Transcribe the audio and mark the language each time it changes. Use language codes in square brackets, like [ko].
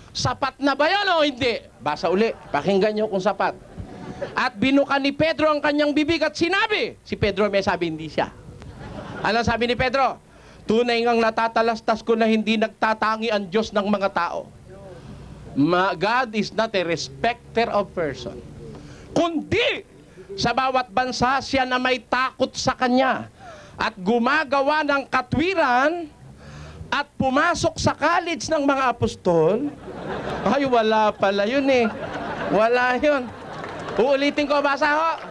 [tl] Sapat na ba yan o hindi? Basa uli, pakinggan nyo kung sapat. At binuka ni Pedro ang kanyang bibig at sinabi, si Pedro may sabi, hindi siya. Ano sabi ni Pedro? Tunay ngang natatalastas ko na hindi nagtatangi ang Diyos ng mga tao. [en] God is not a respecter of person. [tl] Kundi, sa bawat bansa siya na may takot sa Kanya at gumagawa ng katwiran at pumasok sa college ng mga apostol. Ay, wala pala yun eh. Wala yun. Uulitin ko, basa ho.